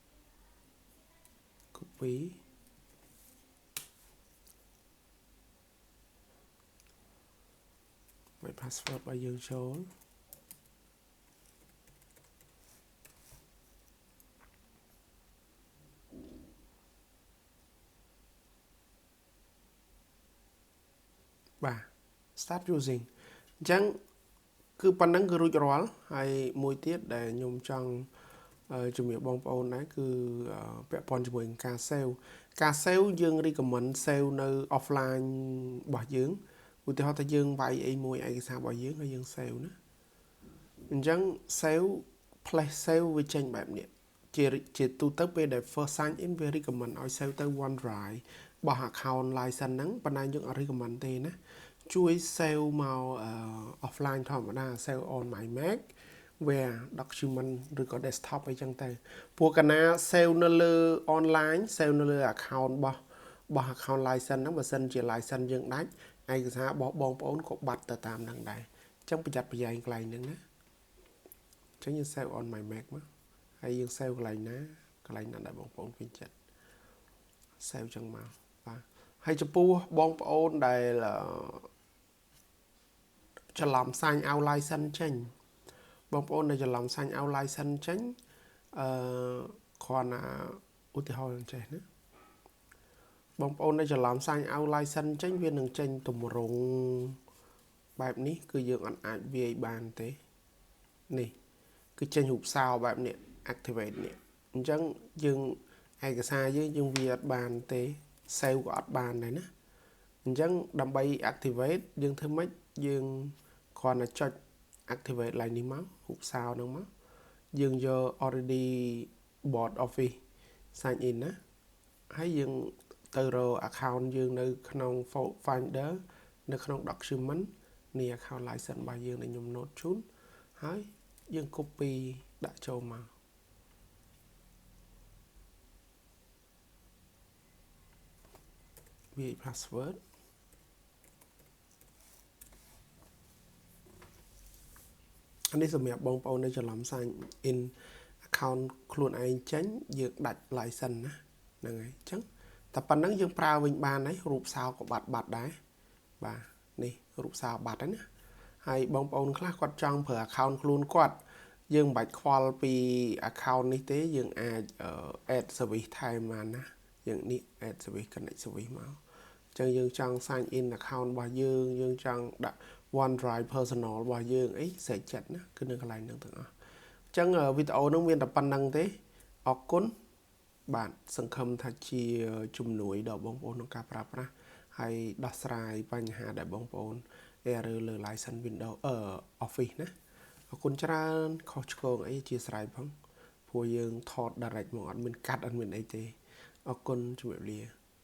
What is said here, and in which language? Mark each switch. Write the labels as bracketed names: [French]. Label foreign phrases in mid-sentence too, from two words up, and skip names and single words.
[Khmer] copy មក password របស់យើងចូល បាទ [English] start using [Khmer] អញ្ចឹងគឺប៉ុណ្ណឹងគឺរួចរាល់ហើយមួយទៀតដែលខ្ញុំចង់ជំរាបបងប្អូនដែរ គឺពាក់ព័ន្ធជាមួយនឹងការ save យើង recommend save នៅ offline របស់យើងឧទាហរណ៍ថាយើងវាយអីមួយឯកសាររបស់យើងហើយយើង save ណាអញ្ចឹង [English] save place save [Khmer] វាចេញបែប នេះជាទូទៅពេលដែល [English] first sign in [Khmer] វា recommend ឲ្យ save ទៅ OneDrive របស់ [English] account license [Khmer] ហ្នឹងប៉ុន្តែយើងអត់ recommend ទេណាជួយ save មក offline ធម្មតា [English] save on my Mac where document [Khmer] ឬក៏ desktop អីចឹងទៅព្រោះកាលណា save នៅលើ online save នៅលើ account របស់ [English] account license [Khmer] ហ្នឹងបើសិនជា license យើងដាច់ឯកសាររបស់បងប្អូនក៏បាត់ទៅតាមហ្នឹងដែរអញ្ចឹងប្រយ័ត្នប្រយែងកន្លែងហ្នឹងណាអញ្ចឹងយើង [English] save on my Mac [Khmer] មកហើយយើង save កន្លែងណាដែលបងប្អូនពេញចិត្ត save ចឹងមកបាទហើយចំពោះបងប្អូនដែល ច្រឡំ [English] sign out license [Khmer] ចេញបងប្អូនដែលច្រឡំ [English] sign out license [Khmer] ចេញគ្រាន់តែឧទាហរណ៍យ៉ាងចេះណាបងប្អូនដែលច្រឡំ [English] sign out license [Khmer] ចេញវានឹងចេញ ទម្រង់បែបនេះគឺយើងអាចវាយបានទេនេះគឺចេញរូបសោបែបនេះ activate នេះអញ្ចឹង យើងឯកសារយើងវាអត់បានទេ save ក៏អត់បានដែរណាអញ្ចឹង ដើម្បី activate យើងធ្វើម៉េចយើងគ្រាន់តែចុច activate ឡើងនេះមករូបសោហ្នឹងមកយើងយក [English] already bought office sign in [Khmer] ណាហើយយើងទៅរក account យើងនៅក្នុង folder នៅក្នុង document នេះ [English] account license [Khmer] របស់យើងដែលខ្ញុំ note ជូនហើយយើង copy ដាក់ចូលមកវា password អានេះសម្រាប់បងប្អូនដែលច្រឡំ [English] sign in account [Khmer] ខ្លួនឯងចេញយើងដាច់ license ណាហ្នឹងហើយអញ្ចឹងតែប៉ុណ្្នឹងយើងប្រើវិញបានហើយរូបសោក៏បាត់ដែរបាទនេះរូ បសោបាត់ហើយណាហើយបងប្អូនខ្លះគាត់ចង់ប្រើ account ខ្លួនគាត់យើងមិនបាច់ខ្វល់ពី account នេះទេយើងអាច [English] add service [Khmer] ថែ មបានណាយើងនេះ [English] add service connect service [Khmer] មកអញ្ចឹងយើងចង់ [English] sign in account [Khmer] របស់យើងចង់ ដាក់ [English] OneDrive personal [Khmer] របស់យើងអីស្រេចចិត្តណាគឺនៅកន្លែងហ្នឹងទាំងអស់អញ្ចឹងវីដេអូហ្នឹងមានតែប៉ុណ្្នឹងទេអរគុណបាទសង្ឃឹមថាជាជំនួយដល់បងប្អូនក្នុងការប្រើប្រាស់ហើយដោះស្រាយបញ្ហាដែលបងប្អូន error លើ [English] license Windows Office [Khmer] ណាអរគុណច្រើនខុសឆ្គងអីជាស្រ័យផងព្រោះយើងថត direct មកអត់មានកាត់អត់មានអីទេអរគុណជម្រាបលា